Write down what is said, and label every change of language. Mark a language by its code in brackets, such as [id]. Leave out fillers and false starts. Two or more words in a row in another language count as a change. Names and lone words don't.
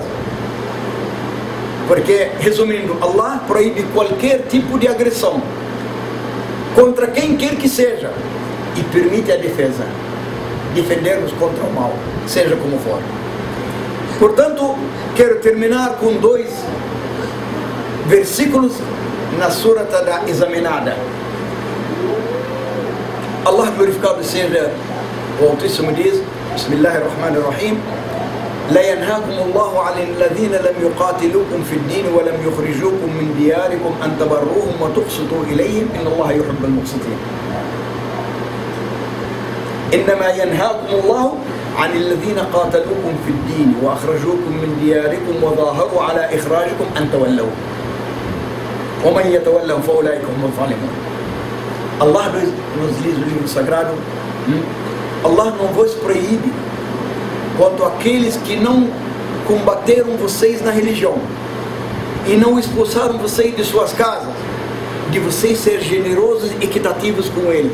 [pt] Porque, resumindo, Allah proíbe qualquer tipo de agressão contra quem quer que seja e permite a defesa, defendermos contra o mal, seja como for. Portanto, quero terminar com 2 versículos na surata da examinada. Allah glorificado seja, o Altíssimo diz: [ar] Bismillahirrahmanirrahim, لا ينهاكم الله عن الذين لم يقاتلوكم في الدين ولم يخرجوكم من دياركم أن تبروهم وتقسطوا إليهم إن الله يحب المقسطين. إنما ينهاكم الله عن الذين قاتلوكم في الدين وأخرجوكم من دياركم وظاهروا على إخراجكم أن تولوا ومن يتولهم فأولئك هم الظالمون. [pt] Allah nos diz no livro sagrado: Allah não vos proíbe quanto aqueles que não combateram vocês na religião e não expulsaram vocês de suas casas, de vocês ser generosos e equitativos com eles.